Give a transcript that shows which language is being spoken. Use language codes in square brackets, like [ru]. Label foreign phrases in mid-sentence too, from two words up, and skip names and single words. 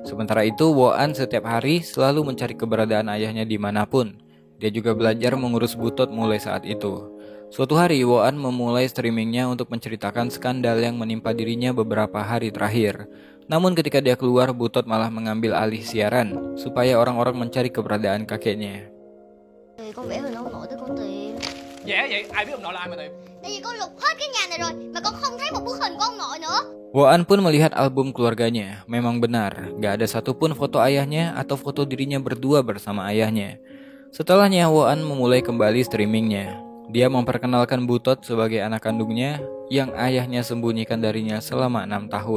[id] Sementara itu, Woan setiap hari selalu mencari keberadaan ayahnya dimanapun. Dia juga belajar mengurus Butot mulai saat itu. Suatu hari, Woan memulai streamingnya untuk menceritakan skandal yang menimpa dirinya beberapa hari terakhir. Namun ketika dia keluar, Butot malah mengambil alih siaran supaya orang-orang mencari keberadaan kakeknya. [vi] Thì con vẽ hình ông nội tới con Tiền. Dễ vậy, ai biết ông nội là ai mà Tiền? Tại vì con lục hết cái nhà này rồi mà con không thấy một bức hình của ông nội nữa. [id] Woan pun melihat album keluarganya. Memang benar, gak ada satupun foto ayahnya atau foto dirinya berdua bersama ayahnya. Setelahnya, Woan memulai kembali streamingnya. Dia memperkenalkan Butot sebagai anak kandungnya yang ayahnya sembunyikan darinya selama 6 tahun.